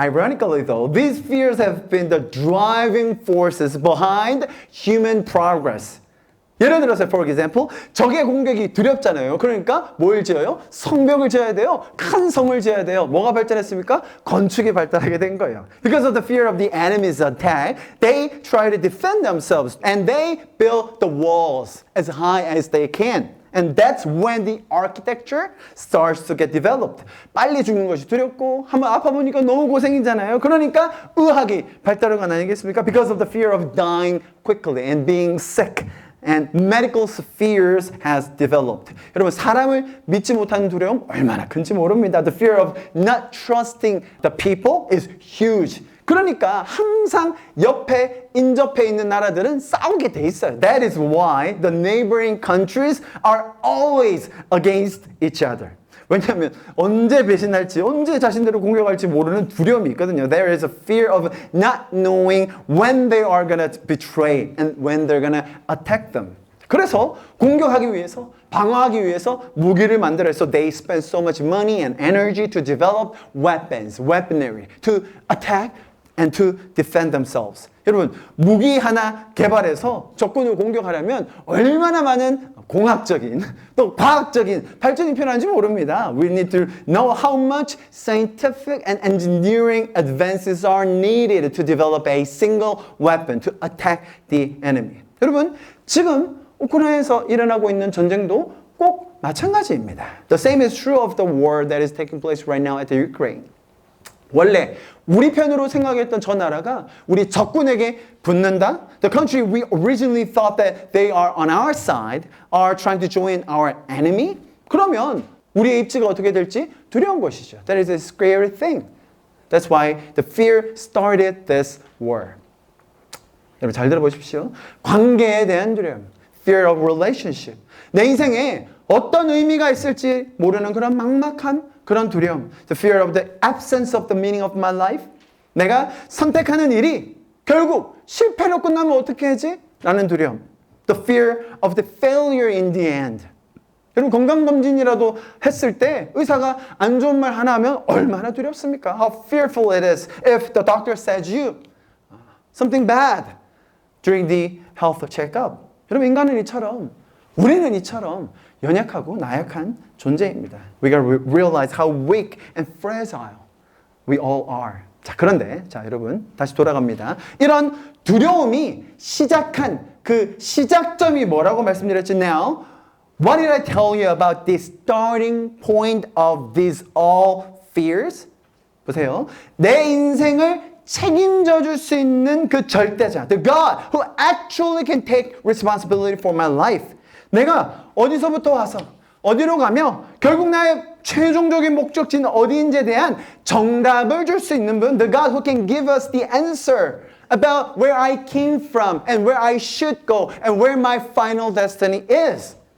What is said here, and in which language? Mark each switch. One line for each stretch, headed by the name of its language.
English: Ironically though, these fears have been the driving forces behind human progress.
Korean: 예를 들어서
English: for example,
Korean: 적의 공격이 두렵잖아요. 그러니까 뭘 지어요? 성벽을 지어야 돼요. 큰 성을 지어야 돼요. 뭐가 발전했습니까? 건축이 발달하게 된 거예요.
English: Because of the fear of the enemy's attack, they try to defend themselves and they build the walls as high as they can. And that's when the architecture starts to get developed.
Korean: 빨리 죽는 것이 두렵고 한번 아파보니까 너무 고생이잖아요. 그러니까 의학이 발달한 건 아니겠습니까?
English: Because of the fear of dying quickly and being sick. And medical fears has developed.
Korean: 여러분, 사람을 믿지 못하는 두려움 얼마나 큰지 모릅니다.
English: The fear of not trusting the people is huge.
Korean: 그러니까 항상 옆에 인접해 있는 나라들은 싸우게 돼 있어요.
English: That is why the neighboring countries are always against each other.
Korean: 왜냐하면 언제 배신할지, 언제 자신들을 공격할지 모르는 두려움이 있거든요.
English: There is a fear of not knowing when they are going to betray and when they're going to attack them.
Korean: 그래서 공격하기 위해서, 방어하기 위해서 무기를 만들어서
English: they spend so much money and energy to develop weapons, weaponry, to attack and to defend themselves.
Korean: 여러분, 무기 하나 개발해서 적군을 공격하려면 얼마나 많은 공학적인 또 과학적인 발전이 필요한지 모릅니다.
English: We need to know how much scientific and engineering advances are needed to develop a single weapon to attack the enemy.
Korean: 여러분, 지금 우크라이나에서 일어나고 있는 전쟁도 꼭 마찬가지입니다.
English: The same is true of the war that is taking place right now at the Ukraine.
Korean: 원래 우리 편으로 생각했던 저 나라가 우리 적군에게 붙는다.
English: The country we originally thought that they are on our side are trying to join our enemy.
Korean: 그러면 우리의 입지가 어떻게 될지 두려운 것이죠.
English: That is a scary thing. That's why the fear started this war.
Korean: 여러분 잘 들어보십시오. 관계에 대한 두려움.
English: Fear of relationship.
Korean: 내 인생에 어떤 의미가 있을지 모르는 그런 막막한 그런 두려움.
English: The fear of the absence of the meaning of my life.
Korean: 내가 선택하는 일이 결국 실패로 끝나면 어떻게 하지? 라는 두려움.
English: The fear of the failure in the end.
Korean: 여러분 건강검진이라도 했을 때 의사가 안 좋은 말 하나 하면 얼마나 두렵습니까?
English: How fearful it is if the doctor says you something bad during the health checkup.
Korean: 여러분 인간은 이처럼 우리는 이처럼 연약하고 나약한 존재입니다.
English: We gotta realize how weak and fragile we all are.
Korean: 자, 그런데 자, 여러분 다시 돌아갑니다. 이런 두려움이 시작한 그 시작점이 뭐라고 말씀드렸지?
English: Now, what did I tell you about the starting point of these all fears?
Korean: 보세요. 내 인생을 책임져 줄 수 있는 그 절대자,
English: the God who actually can take responsibility for my life.
Korean: 내가 어디서부터 와서 어디로 가며 결국 나의 최종적인 목적지는 어디인지에 대한 정답을 줄 수 있는 분,
English: the God who can give us the answer about where I came from and where I should go and where my final destiny is.